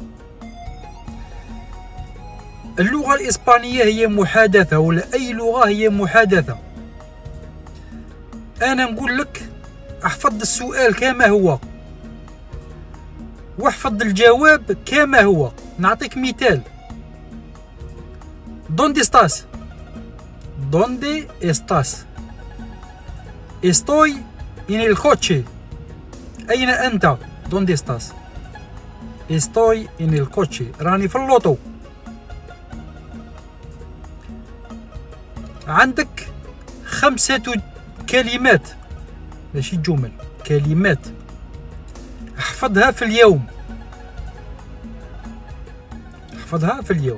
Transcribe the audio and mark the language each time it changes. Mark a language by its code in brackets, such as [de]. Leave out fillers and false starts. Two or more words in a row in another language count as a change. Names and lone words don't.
[ar] اللغة الإسبانية هي محادثة، ولا أي لغة هي محادثة. أنا نقول لك احفظ السؤال كما هو واحفظ الجواب كما هو. نعطيك مثال: [es] ¿Dónde estás? ¿Dónde estás? Estoy en el coche. [ar] أين أنت؟ [es] ¿Dónde estás? Estoy en el coche. [ar] راني في اللوطو. عندك 5 كلمات، ماشي جمل، كلمات احفظها في اليوم. احفظها في اليوم.